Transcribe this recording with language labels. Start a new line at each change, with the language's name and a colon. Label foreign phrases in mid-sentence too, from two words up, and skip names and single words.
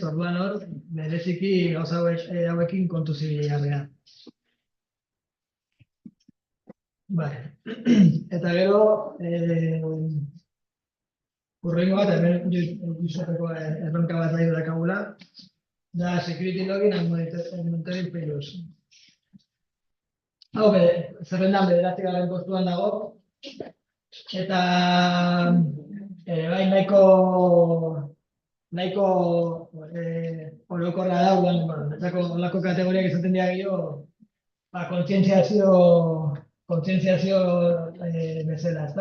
Basque: Orduan hor, bereziki gauza hauekin kontu zibilarrea. Eta gero, urrengo bat, hemen Josepeko erronka bat nahi dakagula, da
English: security login and monitoring failures.
Basque: Hau, zerrendan bederatzigarren postuan dago, eta bai nahiko orokorra da, olako kategoriak izaten dira gehiago, kontzientziazio bezala, ezta?